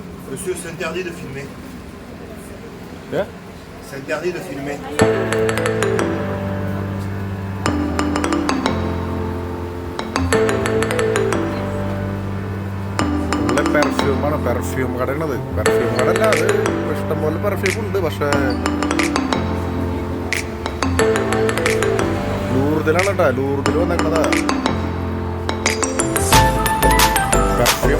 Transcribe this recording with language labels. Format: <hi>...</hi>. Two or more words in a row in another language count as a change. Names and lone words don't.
<fr>Monsieur, c'est interdit de filmer. Yeah? C'est interdit de filmer.</fr> <ml>പെർഫ്യൂമാണ് പെർഫ്യൂം കടയാണത്. പെർഫ്യൂം കടല്ല, അത് ഇഷ്ടംപോലെ പെർഫ്യൂം ഉണ്ട്. പക്ഷേ ലൂർദിലാണ് കേട്ടോ, ലൂർദിൽ വന്നേക്കണതാ പെർഫ്യൂം.</ml>